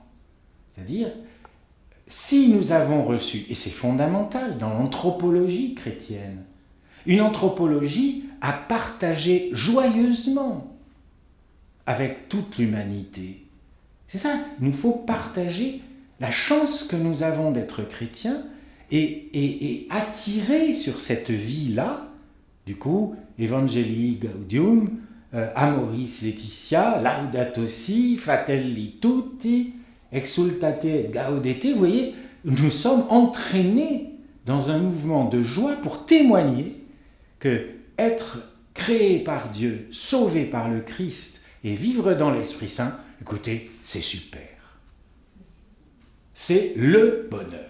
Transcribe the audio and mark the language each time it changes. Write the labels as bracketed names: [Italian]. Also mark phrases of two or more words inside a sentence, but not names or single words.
[French] C'est-à-dire, si nous avons reçu, et c'est fondamental dans l'anthropologie chrétienne, une anthropologie à partager joyeusement avec toute l'humanité. C'est ça, il nous faut partager la chance que nous avons d'être chrétiens et attirer sur cette vie-là, du coup, Evangelii Gaudium, Amoris Laetitia, Laudato Si, Fratelli Tutti, Exultate et Gaudete, vous voyez, nous sommes entraînés dans un mouvement de joie pour témoigner que être créé par Dieu, sauvé par le Christ et vivre dans l'Esprit Saint, écoutez, c'est super. C'est le bonheur.